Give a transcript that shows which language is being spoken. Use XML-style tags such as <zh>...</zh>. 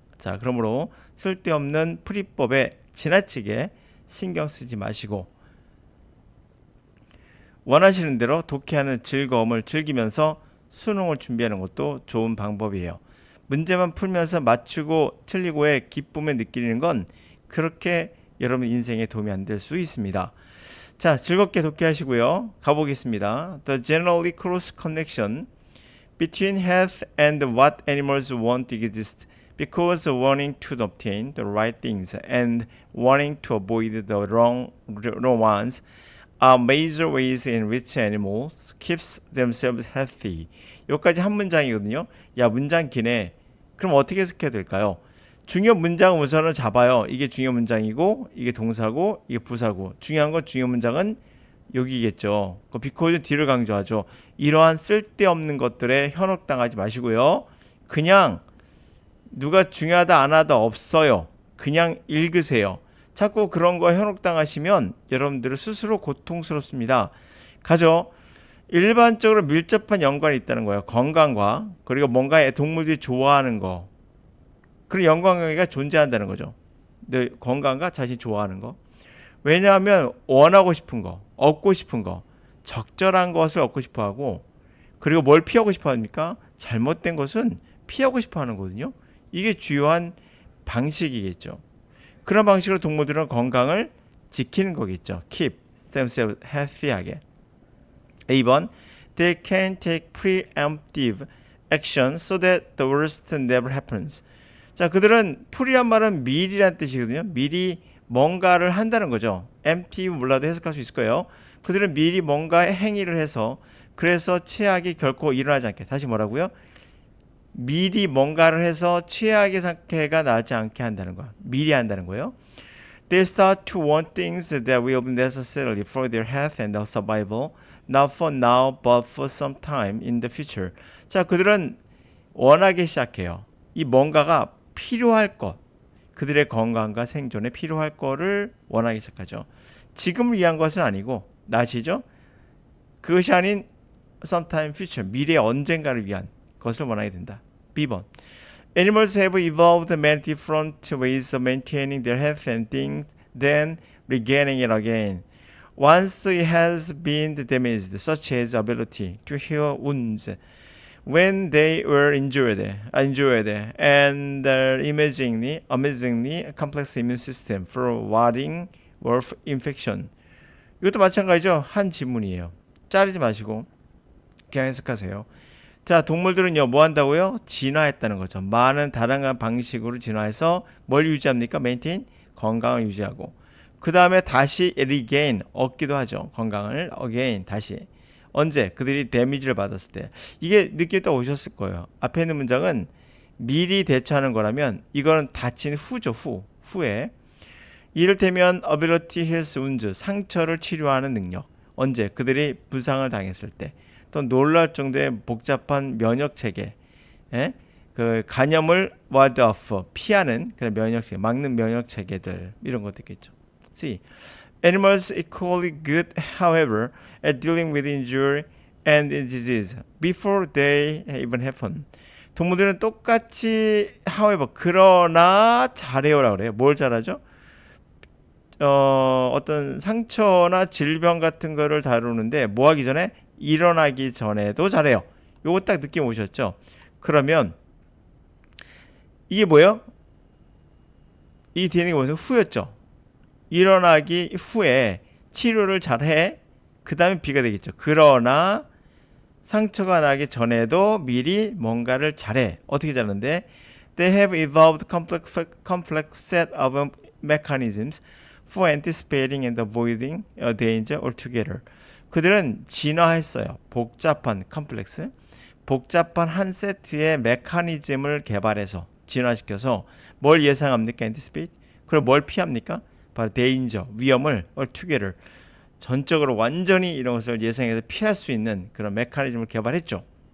<ko>자, 그러므로 쓸데없는 풀이법에 지나치게 신경 쓰지 마시고 원하시는 대로 독해하는 즐거움을 즐기면서 수능을 준비하는 것도 좋은 방법이에요. 문제만 풀면서 맞추고 틀리고의 기쁨을 느끼는 건 그렇게 여러분 인생에 도움이 안 될 수 있습니다. 자, 즐겁게 독해하시고요. 가보겠습니다.</ko> <en>The generally close connection between health and what animals want to exist because wanting to obtain the right things and wanting to avoid the wrong ones are major ways in which animals keeps themselves healthy.</en> <ko>여기까지 한 문장이거든요. 야, 문장 기네. 그럼 어떻게 해석해야 될까요? 중요 문장은 우선은 잡아요. 이게 중요 문장이고 이게 동사고 이게 부사고 중요한 건 중요 문장은 여기겠죠. 그 because 뒤를 강조하죠. 이러한 쓸데없는 것들에 현혹당하지 마시고요. 그냥 누가 중요하다 안 하다 없어요. 그냥 읽으세요. 자꾸 그런 거 현혹당하시면 여러분들은 스스로 고통스럽습니다. 가죠. 일반적으로 밀접한 연관이 있다는 거예요. 건강과 그리고 뭔가 동물들이 좋아하는 거 그런 연관관계가 존재한다는 거죠. 내 건강과 자신이 좋아하는 거. 왜냐하면 원하고 싶은 거, 얻고 싶은 거, 적절한 것을 얻고 싶어 하고 그리고 뭘 피하고 싶어 합니까? 잘못된 것은 피하고 싶어 하는 거거든요. 이게 주요한 방식이겠죠. 그런 방식으로 동물들은 건강을 지키는 거겠죠.</ko> <en>Keep themselves healthy하게.</en> <ko>2번</ko> <en>They can take preemptive action so that the worst never happens.</en> <ko>자, 그들은 풀이란 말은 미리란 뜻이거든요. 미리 뭔가를 한다는 거죠. empty 몰라도 해석할 수 있을 거예요. 그들은 미리 뭔가 행위를 해서 그래서 최악이 결코 일어나지 않게. 다시 뭐라고요? 미리 뭔가를 해서 최악의 상태가 나지 않게 한다는 거야. 미리 한다는 거예요.</ko> <en>They start to want things that will be necessary for their health and their survival, not for now, but for some time in the future.</en> <ko>자, 그들은 원하기 시작해요. 이 뭔가가 필요할 것, 그들의 건강과 생존에 필요할 거를 원하기 시작하죠. 지금을 위한 것은 아니고, 나시죠? 그것이 아닌</ko> <en>sometime future,</en> <ko>미래 언젠가를 위한 것을 원하게 된다. B번.</ko> <en>Animals have evolved many different ways of maintaining their health and things, then regaining it again. Once it has been damaged, such as ability to heal wounds, when they were injured, and their amazingly complex immune system for warding off infection.</en> <ko>이것도 마찬가지죠. 한 지문이에요. 자르지 마시고 그냥 해석하세요. 자, 동물들은요, 뭐 한다고요? 진화했다는 거죠. 많은 다양한 방식으로 진화해서 뭘 유지합니까? maintain, 건강을 유지하고. 그 다음에 다시 regain, 얻기도 하죠. 건강을 again, 다시. 언제? 그들이 데미지를 받았을 때. 이게 느끼다 오셨을 거예요. 앞에 있는 문장은 미리 대처하는 거라면 이거는 다친 후죠. 후에. 이를테면</ko> <en>ability heals wounds,</en> <ko>상처를 치료하는 능력. 언제? 그들이 부상을 당했을 때. 또 놀랄 정도의 복잡한 면역 체계, 그 간염을 ward off, 피하는 그런 면역 체계, 막는 면역 체계들 이런 것도 있겠죠. C.</ko> <en>Animals equally good, however, at dealing with injury and disease before they even happen.</en> <ko>동물들은 똑같이 however, 그러나 잘해요라고 그래요. 뭘 잘하죠? 어떤 상처나 질병 같은 거를 다루는데 뭐 하기 전에? 일어나기 전에도 잘해요. 요거 딱 느낌 오셨죠? 그러면 이게 뭐예요? 이 뒤에는 무슨 후였죠? 일어나기 후에 치료를 잘해. 그 다음에 B가 되겠죠. 그러나 상처가 나기 전에도 미리 뭔가를 잘해. 어떻게 잘하는데?</ko> <en>They have evolved complex set of mechanisms for anticipating and avoiding a danger altogether.</en> <ko>그들은 진화했어요. 복잡한 컴플렉스, 복잡한 한 세트의 메커니즘을 개발해서 진화시켜서 뭘 예상합니까? anticipate. 그리고 뭘 피합니까? 바로 danger, 위험을 altogether, 전적으로 완전히 이런 것을 예상해서 피할 수 있는 그런 메커니즘을 개발했죠.</ko>